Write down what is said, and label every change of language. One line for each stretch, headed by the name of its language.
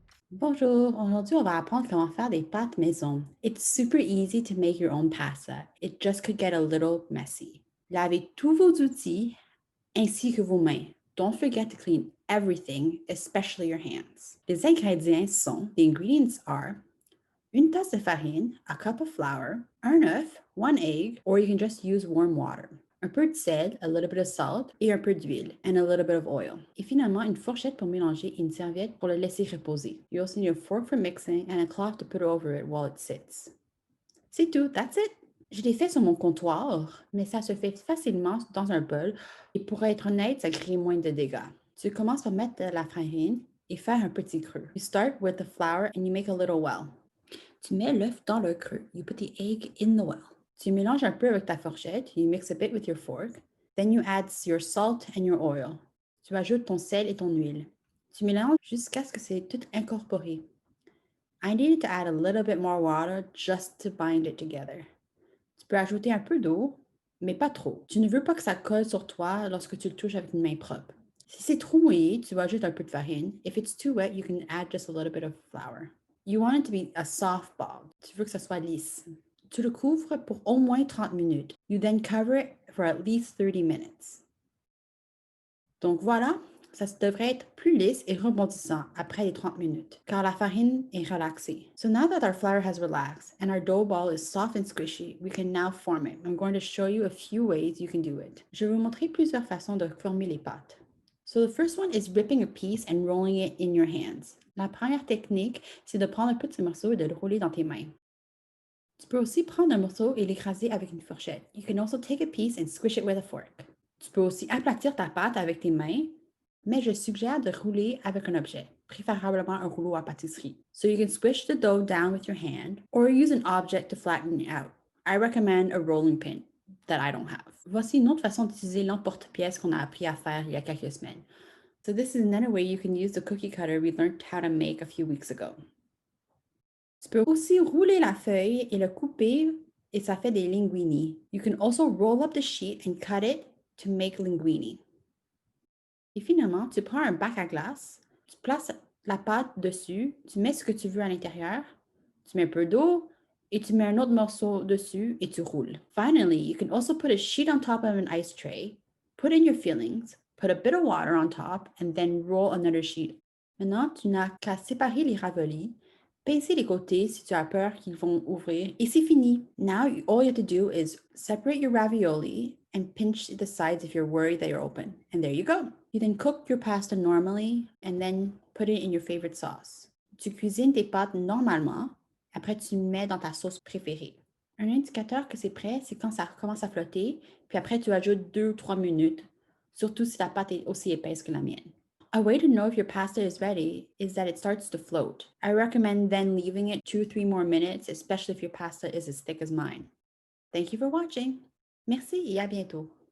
French: Bonjour, aujourd'hui on va apprendre comment faire des pâtes maison.
English: It's super easy to make your own pasta. It just could get a little messy.
French: Lavez tous vos outils ainsi que vos mains.
English: Don't forget to clean everything, especially your hands.
French: Les ingrédients sont,
English: the ingredients are
French: une tasse de farine,
English: a cup of flour,
French: un œuf,
English: one egg, or you can just use warm water.
French: Un peu de sel,
English: a little bit of salt,
French: et un peu d'huile,
English: and a little bit of oil.
French: Et finalement, une fourchette pour mélanger et une serviette pour le laisser reposer.
English: You also need a fork for mixing and a cloth to put over it while it sits.
French: C'est tout,
English: that's it!
French: Je l'ai fait sur mon comptoir, mais ça se fait facilement dans un bol et pour être honnête, ça crée moins de dégâts. Tu commences par mettre de la farine et faire un petit creux.
English: You start with the flour and you make a little well.
French: Tu mets l'œuf dans le creux.
English: You put the egg in the well.
French: Tu mélanges un peu avec ta fourchette.
English: You mix a bit with your fork. Then you add your salt and your oil.
French: Tu ajoutes ton sel et ton huile. Tu mélanges jusqu'à ce que c'est tout incorporé.
English: I needed to add a little bit more water just to bind it together.
French: Tu peux ajouter un peu d'eau, mais pas trop. Tu ne veux pas que ça colle sur toi lorsque tu le touches avec une main propre. Si c'est trop mouillé, tu vas ajouter un peu de farine.
English: If it's too wet, you can add just a little bit of flour. You want it to be a soft ball.
French: Tu veux que ça soit lisse. Tu le couvres pour au moins 30 minutes.
English: You then cover it for at least 30 minutes.
French: Donc voilà, ça devrait être plus lisse et rebondissant après les 30 minutes, car la farine est relaxée.
English: So now that our flour has relaxed and our dough ball is soft and squishy, we can now form it. I'm going to show you a few ways you can do it.
French: Je vais vous montrer plusieurs façons de former les pâtes.
English: So the first one is ripping a piece and rolling it in your hands.
French: La première technique, c'est de prendre un petit morceau et de le rouler dans tes mains. Tu peux aussi prendre un morceau et l'écraser avec une fourchette.
English: You can also take a piece and squish it with a fork.
French: Tu peux aussi aplatir ta pâte avec tes mains, mais je suggère de rouler avec un objet, préférablement un rouleau à pâtisserie.
English: So you can squish the dough down with your hand or use an object to flatten it out. I recommend a rolling pin that I don't have.
French: Voici une autre façon d'utiliser l'emporte-pièce qu'on a appris à faire il y a quelques semaines.
English: So this is another way you can use the cookie cutter we learned how to make a few weeks ago.
French: Tu peux aussi rouler la feuille et le couper et ça fait des linguini.
English: You can also roll up the sheet and cut it to make linguini.
French: Et finalement, tu prends un bac à glace, tu places la pâte dessus, tu mets ce que tu veux à l'intérieur, tu mets un peu d'eau et tu mets un autre morceau dessus et tu roules.
English: Finally, you can also put a sheet on top of an ice tray, put in your fillings, put a bit of water on top, and then roll another sheet.
French: Maintenant, tu n'as qu'à séparer les ravioli, pincer les côtés si tu as peur qu'ils vont ouvrir, et c'est fini.
English: Now, all you have to do is separate your ravioli and pinch the sides if you're worried that you're open. And there you go. You then cook your pasta normally and then put it in your favorite sauce.
French: Tu cuisines tes pâtes normalement, après tu mets dans ta sauce préférée. Un indicateur que c'est prêt, c'est quand ça commence à flotter, puis après tu ajoutes 2 ou 3 minutes, surtout si la pâte est aussi épaisse que la mienne.
English: A way to know if your pasta is ready is that it starts to float. I recommend then leaving it 2 or 3 more minutes, especially if your pasta is as thick as mine. Thank you for watching.
French: Merci et à bientôt.